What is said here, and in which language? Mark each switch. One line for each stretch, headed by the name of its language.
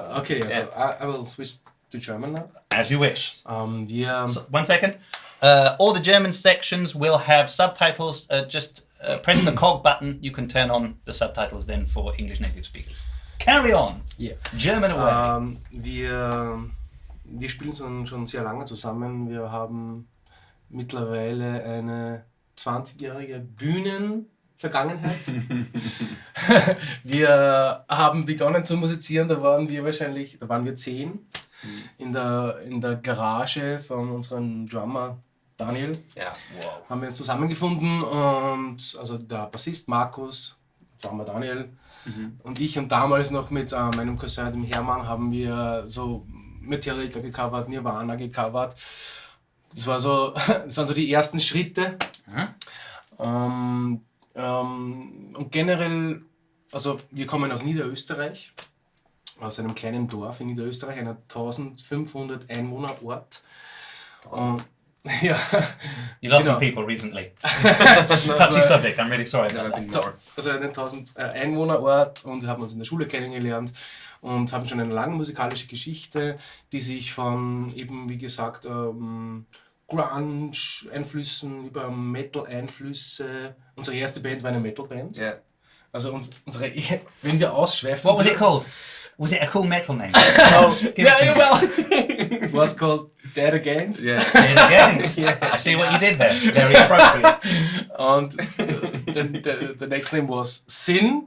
English: So Okay, yeah. so I will switch to German now. As you wish.
German: Wir,
English: So, 1 second. All the German sections will have subtitles. Just press the cog button. You can turn on the subtitles then for English native speakers. Carry on. yeah. German away.
German: Wir spielen schon sehr lange zusammen. Wir haben mittlerweile eine 20-jährige Bühnenvergangenheit. Wir haben begonnen zu musizieren, da waren wir 10 in der Garage von unserem Drummer Daniel. Ja, wow. Haben wir uns zusammengefunden und also der Bassist Markus, Drummer Daniel und ich und damals noch mit meinem Cousin, dem Hermann, haben wir so Metallica gecovert, Nirvana gecovert. Das waren so die ersten Schritte. Und generell, also wir kommen aus Niederösterreich, aus einem kleinen Dorf in Niederösterreich, einer 1500 Einwohner Ort. Ja.
English: You lost
German: Genau.
English: some people recently. Touchy subject, I'm really sorry about that.
German: Also einen 1000 Einwohnerort und wir haben uns in der Schule kennengelernt und haben schon eine lange musikalische Geschichte, die sich von eben, wie gesagt, Grunge-Einflüssen über Metal-Einflüsse. Unsere erste Band war eine Metal-Band.
English: Yeah.
German: Also unsere, wenn wir ausschweifen...
English: What was it called? Was it a cool metal name? Yeah, well, it was called Dead Against. Yeah. Dead Against. I see what you did there. Very appropriate. And the next name was Sin.